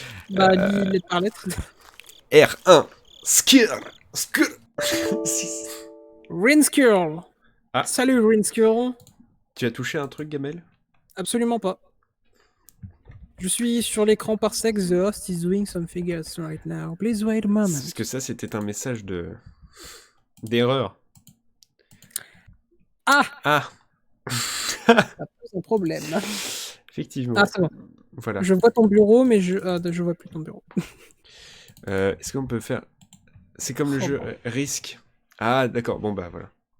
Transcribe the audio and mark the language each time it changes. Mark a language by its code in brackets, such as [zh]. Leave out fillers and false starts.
[fr] Bah, lis lettre par lettre. R1. Skir. Rinskirl. Ah. Salut Rinskirl. Tu as touché un truc, Gamel? Absolument pas. Je suis sur l'écran par sexe. [en] The host is doing something else right now. Please wait a moment. [fr] Est-ce que ça, c'était un message d'erreur? Ah! Ah! Ça pose un problème. Effectivement. Ah, c'est bon. Voilà. Je vois ton bureau, mais je vois plus ton bureau. Est-ce qu'on peut faire... C'est comme le jeu Risk. Ah, d'accord. Bon, bah, voilà.